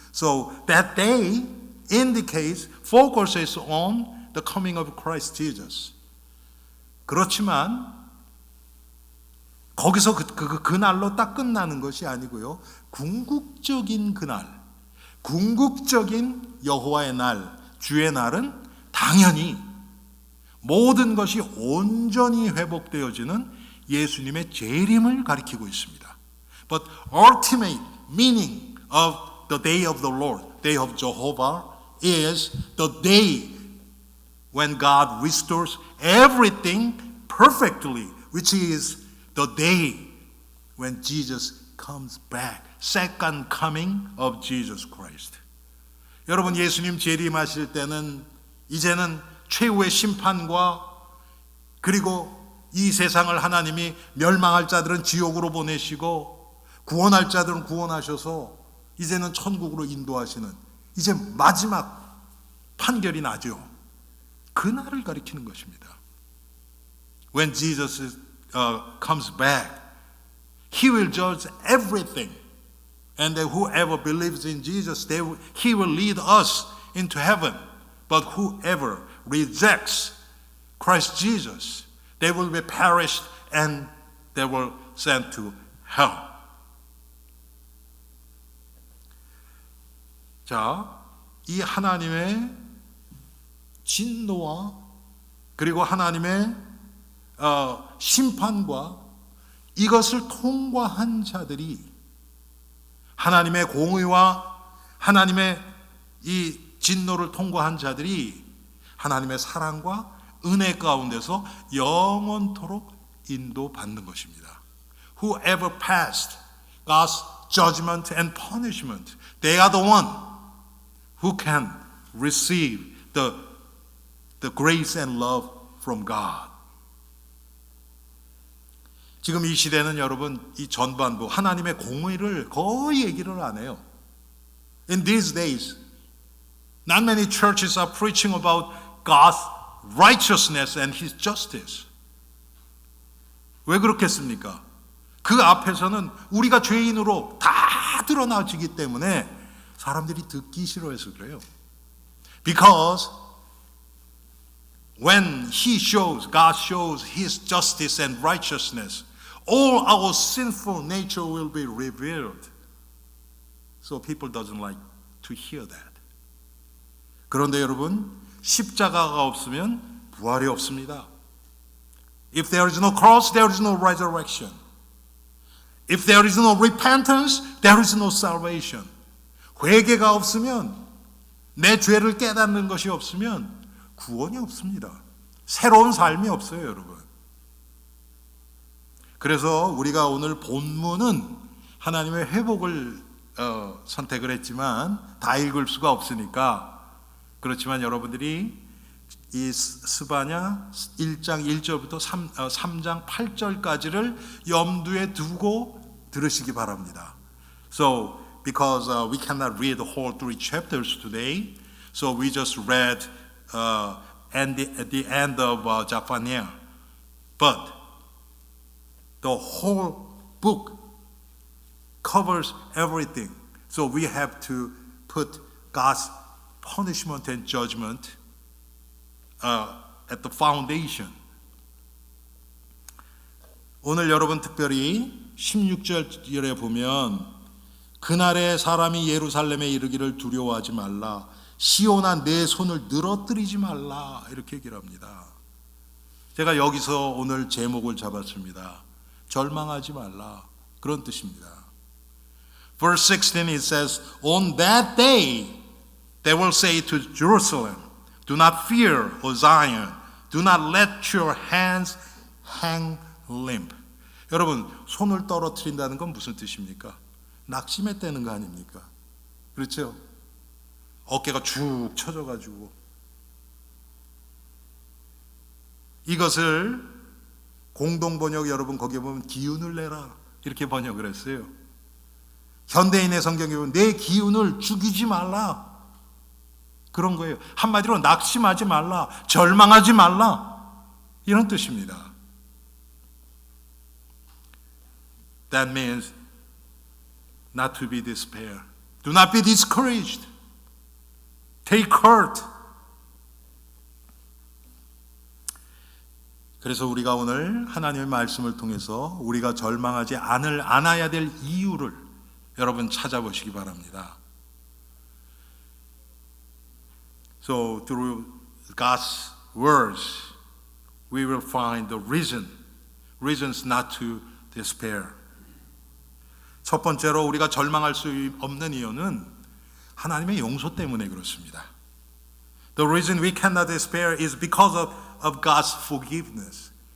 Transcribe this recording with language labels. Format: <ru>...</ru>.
<en>So that day indicates, focuses on the coming of Christ Jesus.</en> <ko>그렇지만 거기서 그날로 딱 끝나는 것이 아니고요. 궁극적인 그날, 궁극적인 여호와의 날, 주의 날은 당연히 모든 것이 온전히 회복되어지는 예수님의 재림을 가리키고 있습니다.</ko> <en>But ultimate meaning of the day of the Lord, day of Jehovah, is the day when God restores everything perfectly, which is the day when Jesus comes back, second coming of Jesus Christ.</en> <ko>여러분 예수님 재림하실 때는 이제는 최후의 심판과 그리고 이 세상을 하나님이 멸망할 자들은 지옥으로 보내시고 구원할 자들은 구원하셔서 이제는 천국으로 인도하시는 이제 마지막 판결이 나죠. 그날을 가리키는 것입니다.</ko> <en>When Jesus comes back, He will judge everything. And that whoever believes in Jesus, He will lead us into heaven. But whoever rejects Christ Jesus, they will be perished and they will sent to hell.</en> <ko>자, 이 하나님의 진노와 그리고 하나님의 심판과 이것을 통과한 자들이 하나님의 공의와 하나님의 이 진노를 통과한 자들이 하나님의 사랑과 은혜 가운데서 영원토록 인도받는 것입니다.</ko> <en>Whoever passed God's judgment and punishment, they are the one who can receive the grace and love from God.</en> <ko>지금 이 시대는 여러분 이 전반부 하나님의 공의를 거의 얘기를 안 해요.</ko> <en>In these days, not many churches are preaching about God's righteousness and His justice.</en> <ko>왜 그렇겠습니까? 그 앞에서는 우리가 죄인으로 다 드러나지기 때문에 사람들이 듣기 싫어해서 그래요.</ko> <en>Because when God shows His justice and righteousness, all our sinful nature will be revealed. So people doesn't like to hear that.</en> <ko>그런데 여러분, 십자가가 없으면 부활이 없습니다.</ko> <en>If there is no cross, there is no resurrection. If there is no repentance, there is no salvation.</en> <ko>회개가 없으면, 내 죄를 깨닫는 것이 없으면 구원이 없습니다. 새로운 삶이 없어요, 여러분. 그래서 우리가 오늘 본문은 하나님의 회복을 선택을 했지만 다 읽을 수가 없으니까, 그렇지만 여러분들이 이 스바냐 1장 1절부터 3장 8절까지를 염두에 두고 들으시기 바랍니다.</ko> <en>So, because we cannot read the whole 3 chapters today, so we just read at the end of Zephaniah. But the whole book covers everything. So we have to put God's punishment and judgment at the foundation.</en> <ko>오늘 여러분 특별히 16절에 보면 그날에 사람이 예루살렘에 이르기를 두려워하지 말라, 시온아 내 손을 늘어뜨리지 말라, 이렇게 얘기를 합니다. 제가 여기서 오늘 제목을 잡았습니다. 절망하지 말라, 그런 뜻입니다.</ko> <en>Verse 16 it says, On that day they will say to Jerusalem, Do not fear, O Zion. Do not let your hands hang limp.</en> <ko>여러분, 손을 떨어뜨린다는 건 무슨 뜻입니까? 낙심했다는 거 아닙니까? 그렇죠? 어깨가 쭉 처져가지고. 이것을 공동번역 여러분 거기에 보면 기운을 내라 이렇게 번역을 했어요. 현대인의 성경에 보면 내 기운을 죽이지 말라, 그런 거예요. 한마디로 낙심하지 말라, 절망하지 말라, 이런 뜻입니다.</ko> <en>That means not to be despair. Do not be discouraged. Take heart.</en> <ko>그래서 우리가 오늘 하나님의 말씀을 통해서 우리가 절망하지 않아야 될 이유를 여러분 찾아보시기 바랍니다.</ko> <en>So through God's words, we will find the reasons not to despair.</en> <ko>첫 번째로 우리가 절망할 수 없는 이유는 하나님의 용서 때문에 그렇습니다.</ko> <en>The reason we cannot despair is because of God's forgiveness.</en>